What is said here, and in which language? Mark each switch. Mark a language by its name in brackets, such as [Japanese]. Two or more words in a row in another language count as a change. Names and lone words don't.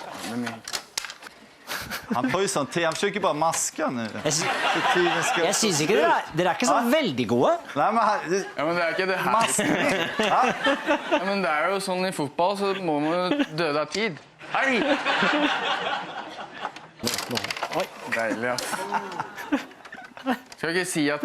[Norwegian] jævlig mye. [Swedish] Han tar ju sån tid, han försöker bara maska nu. [Norwegian] Jeg, sy [Swedish] Så tiden ska... [Norwegian] jeg syns ikke dere er ikke så veldig gode. [Swedish] Nej, men han... [Norwegian] Ja, men det er ikke det her. [Swedish] Maskning! Ja? [Norwegian] Ja, men det er jo sånn i fotball, så må man jo døde av tid. Hei! Oi. Deilig, ass. Skal ikke si at